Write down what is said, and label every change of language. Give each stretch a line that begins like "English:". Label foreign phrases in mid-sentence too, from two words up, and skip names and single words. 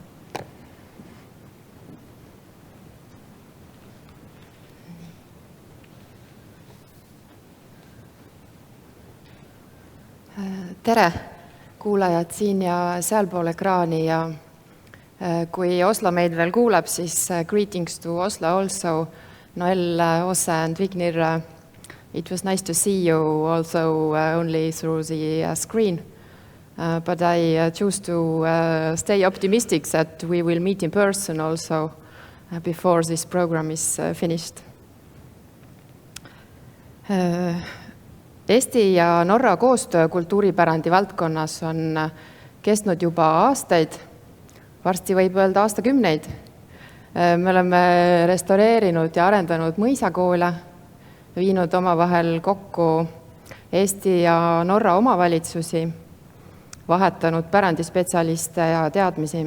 Estonian: Tere kuulajad siin ja sealpool ekraani ja kui Oslo meid veel kuuleb, siis
English: greetings to Oslo also. Noel, Åse and Vignir, it was nice to see you also only through the screen. But I choose to stay optimistic that we will meet in person also before this program is finished.
Estonian: Eesti ja Norra koostöö kultuuripärandi valdkonnas on kestnud juba aastaid, varsti võib öelda aastakümneid. Me oleme restaureerinud ja arendanud mõisakoole, viinud omavahel kokku Eesti ja Norra omavalitsusi, vahetanud pärandispetsialiste ja teadmisi.